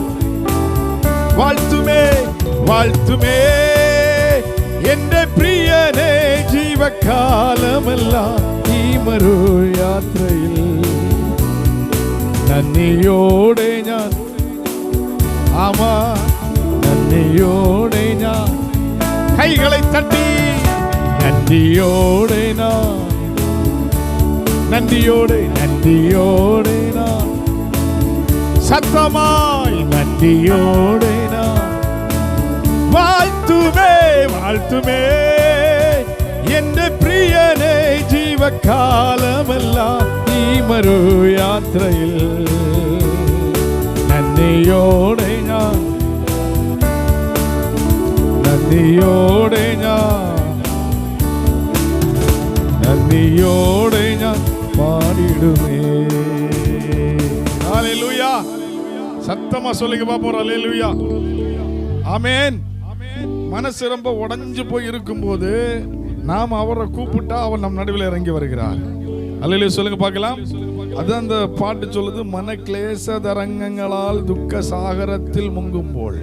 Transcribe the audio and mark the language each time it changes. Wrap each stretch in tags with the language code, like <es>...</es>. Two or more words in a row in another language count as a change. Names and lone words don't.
<ml>വാഴ്ത്തുമേ വാഴ്ത്തുമേ എന്റെ പ്രിയനെ ജീവകാലമെല്ലാം ഈ മരുയാത്രയിൽ. നന്ദിയോടെ ഞാൻ.</ml> <ta>ஆமா, நன்றியோடு நான் கைகளை தட்டி நன்றியோடு நான், நன்றியோடு நன்றியோடு நான், சத்தமாய் நன்றியோடு நான் வாழ்த்துமே வாழ்த்துமே</ta> <ml>എന്റെ പ്രിയനെ ജീവകാലമെല്ലാം ഈ മരു യാത്രയിൽ നന്ദിയോടെ ഞാൻ, നന്ദിയോടെ ഞാൻ, നന്ദിയോടെ ഞാൻ പാടിടുമേ. ഹല്ലേലൂயா.</ml> <ta>சத்தமா சொல்லுங்க பாப்போம். ஹல்லேலூயா. ஆமென். மனசு ரொம்ப உடைஞ்சு போய் இருக்கும்போது நாம் அவரை கூப்பிட்டா அவர் நம் நடுவில் இறங்கி வருகிறார். அல்லேலூயா சொல்லுங்க பார்க்கலாம். அது அந்த பாட்டு சொல்லுது, மன கிளேச தரங்கங்களால் துக்க சாகரத்தில் முங்கும் போல்.</ta>